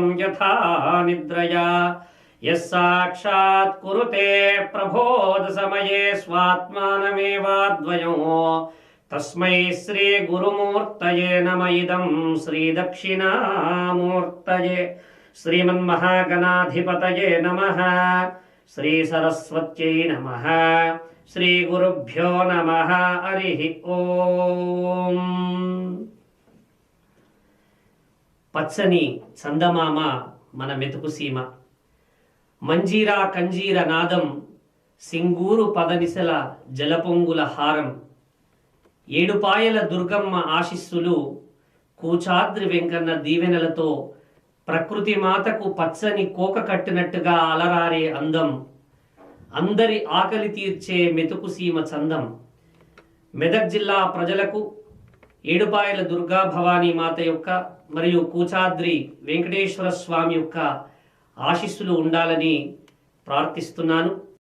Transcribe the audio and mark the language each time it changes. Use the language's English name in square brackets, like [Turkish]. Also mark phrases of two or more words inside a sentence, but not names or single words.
[Sanskrit] यथा निद्रया यः साक्षात् कुरुते प्रबोधसमये स्वात्मानमेवाद्वयो तस्मै श्रीगुरुमूर्तये नम इदं श्रीदक्षिणामूर्तये श्रीमन्महागणाधिपतये नमः श्रीसरस्वत्यै नमः श्रीगुरुभ्यो नमः हरिः ओम् [Telugu] పచ్చని చందమామ మన మెతుకు సీమ మంజీరా కంజీర నాదం సింగూరు పదనిసల జలపొంగుల హారం ఏడుపాయల దుర్గమ్మ ఆశీస్సులు కూచాద్రి వెంకన్న దీవెనలతో ప్రకృతి మాతకు పచ్చని కోక కట్టినట్టుగా అలరారే అందం అందరి ఆకలి తీర్చే మెతుకు సీమ చందం మెదక్ జిల్లా ప్రజలకు ఏడుపాయల దుర్గా భవానీ మాత యొక్క మరియు కూచాద్రి వెంకటేశ్వర స్వామి యొక్క ఆశీస్సులు ఉండాలని ప్రార్థిస్తున్నాను.